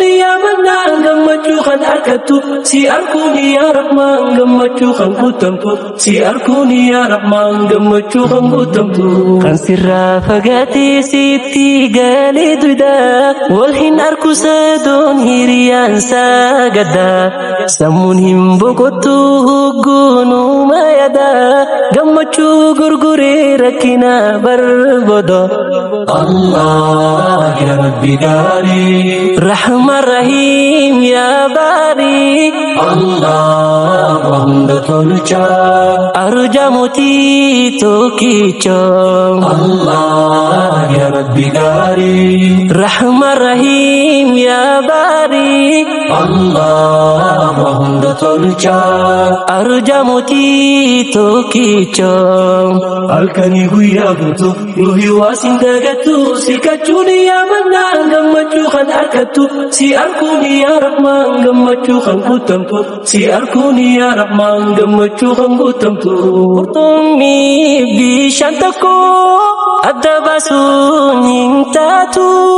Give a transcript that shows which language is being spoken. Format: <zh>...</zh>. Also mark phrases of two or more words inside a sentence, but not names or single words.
<ar>يا منان</ar> <om>gammachuu kan harkattu si arkuun</om> <ar>يا رحمن</ar> <om>gammachuu kan guutamtu si arkuun</om> <ar>يا رحمن</ar> <om>gammachuu kan guutamtu kan sirraa fagaatee sitti galee duuda wal hin arku sadoon hiriyaan saagada sammuun hin boqottu hogguunuma yada gammachuu gurguree rakkina barbada</om> <ar>الله يا رب</ar> <om>gari</om> <ar>رحمن رحيم يا باري الله</ar> <om>wahunda tolucha arja muti tokicho Allah</om> <ar>يا رب</ar> <om>gari</om> <ar>رحمن رحيم يا باري الله</ar> <om>wahunda tolucha arja muti tokicho halkanii guyyaa guutuu ruuhii waa sin dagattu si kachuun</om> <ar>يا منان</ar> <om>gammachuu kan harkattu si arkuun</om> <ar>يا رحمن</ar> <om>gammachuu kan guutamtu si arkuun</om> <ar>يا رحمن</ar> <om>gammachuu kan guutamtu qurxummii bishaan tokko adda baasuun hin taatu</om>